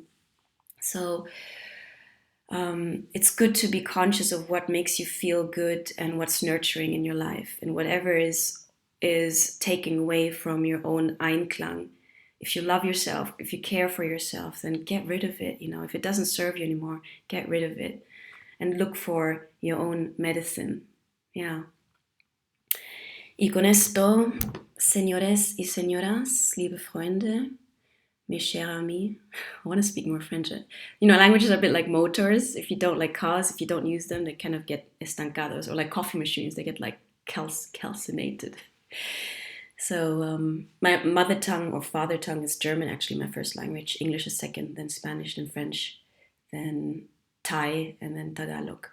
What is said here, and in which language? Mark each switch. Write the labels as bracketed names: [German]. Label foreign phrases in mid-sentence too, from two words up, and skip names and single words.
[English] So it's good to be conscious of what makes you feel good and what's nurturing in your life, and whatever is taking away from your own Einklang. If you love yourself, if you care for yourself, then get rid of it. If it doesn't serve you anymore, get rid of it and look for your own medicine. Yeah. [Spanish] Y con esto, señores y señoras, [German] liebe Freunde, [French] mes chers amis, [English] I want to speak more French. Languages are a bit like motors. If you don't like cars, if you don't use them, they kind of get estancados, or like coffee machines, they get like calcinated. So my mother tongue or father tongue is German, actually, my first language. English is second, then Spanish, then French, then Thai, and then Tagalog.